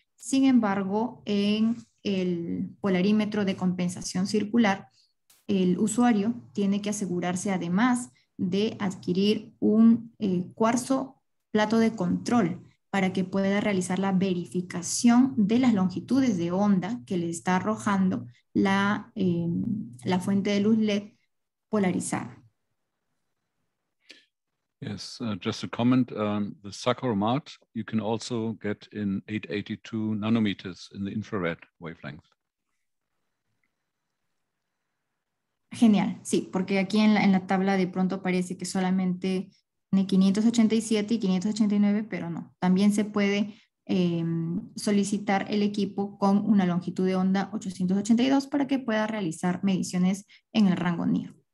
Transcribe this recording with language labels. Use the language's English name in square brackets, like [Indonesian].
[Spanish] Sin embargo, en el polarímetro de compensación circular, el usuario tiene que asegurarse además de adquirir un cuarzo plato de control para que pueda realizar la verificación de las longitudes de onda que le está arrojando la fuente de luz LED polarizada. [English] Yes, just a comment, the Saccharomat you can also get in 882 nanometers in the infrared wavelength. [Spanish] Genial, sí, porque aquí en la tabla de pronto parece que solamente tiene 587 y 589, pero no. También se puede solicitar el equipo con una longitud de onda 882 para que pueda realizar mediciones en el rango NIR.